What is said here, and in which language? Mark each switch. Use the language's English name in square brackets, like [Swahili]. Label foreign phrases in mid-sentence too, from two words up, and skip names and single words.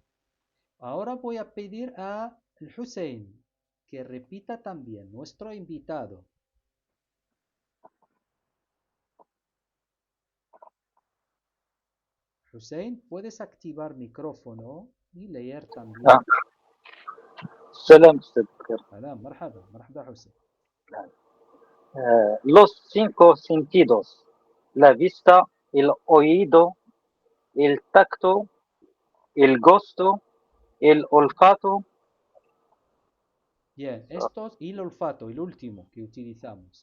[Spanish] Ahora voy a pedir a Hussein que repita también, nuestro invitado. Hussein, puedes activar micrófono y leer también. [Arabic] سلام أستاذ بكر. سلام، مرحبا، مرحبا Hussein. [Spanish] Los 5 sentidos. La vista, el oído, el tacto, el gusto, el olfato. Bien, estos y el olfato, el último que utilizamos.